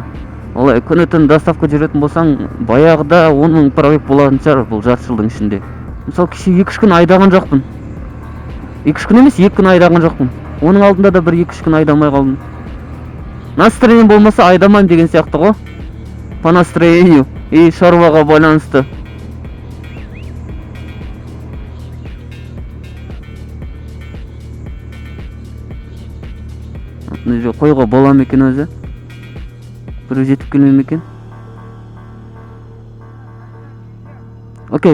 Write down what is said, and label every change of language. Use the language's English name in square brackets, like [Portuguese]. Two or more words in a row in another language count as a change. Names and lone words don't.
[Kazakh] Олай күні түні доставка жүретін болсаң, баяғыда 10 000 пробег болатын шығар бұл жарты жылдың ішінде. Мысалы кеше 2-3 күн айдаған жоқпын. 2-3 күн емес, 2 күн айдаған жоқпын. Оның алдында да бір 2-3 күн айдамай қалдым. Настроение болмаса айдамайым деген сияқты ғой. [Russian] По настроению и [Kazakh] шаруаға байланысты. Қойға бола ма екен өзі? Бір жетіп келмей ме екен? Окей.